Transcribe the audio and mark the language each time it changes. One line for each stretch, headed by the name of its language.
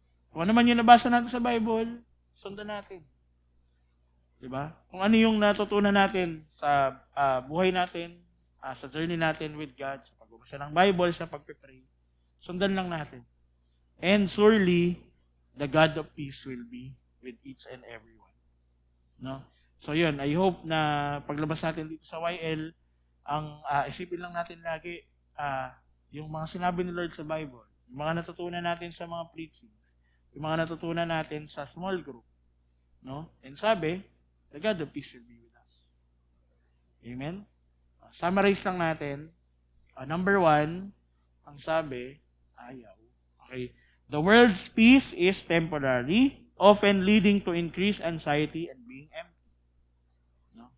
Filipino: Kung ano man yung nabasa natin sa Bible, sundan natin. Diba? Kung ano yung natutunan natin sa buhay natin, sa journey natin with God, sa pagbabasa ng Bible, sa pagpe-pray, sundan lang natin.
English: And surely, the God of peace will be with each and everyone. No?
Filipino: So yun, I hope na paglabas natin dito sa YL, ang isipin lang natin lagi, yung mga sinabi ni Lord sa Bible, yung mga natutunan natin sa mga preaching, yung mga natutunan natin sa small group. No?
English: And sabi, the God of peace will be with us.
Filipino: Amen? Summarize lang natin. Number 1, ang sabi, ayaw. Okay.
English: The world's peace is temporary, often leading to increased anxiety and being empty. No?